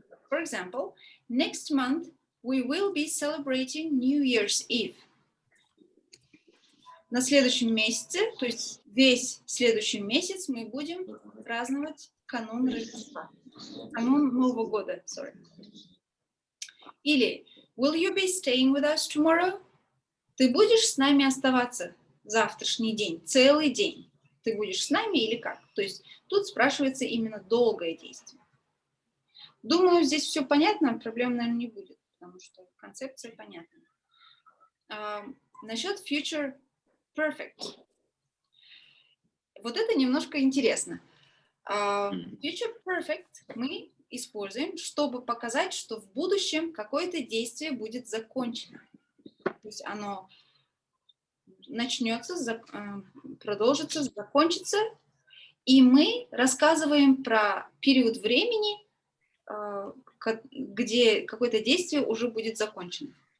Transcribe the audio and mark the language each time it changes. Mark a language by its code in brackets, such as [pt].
[en] For example, next month we will be celebrating New Year's Eve. [ru] На следующем месяце, то есть весь следующий месяц мы будем праздновать канун Рождества, канун Нового года, sorry. [en] Или will you be staying with us tomorrow? [ru] Ты будешь с нами оставаться завтрашний день, целый день? Ты будешь с нами или как? То есть тут спрашивается именно долгое действие. Думаю, здесь все понятно, проблем, наверное, не будет, потому что концепция понятна. Насчет future perfect. Вот это немножко интересно. Future perfect мы используем, чтобы показать, что в будущем какое-то действие будет закончено. То есть оно начнется, продолжится, закончится, и мы рассказываем про период времени, где какое-то действие уже будет закончено.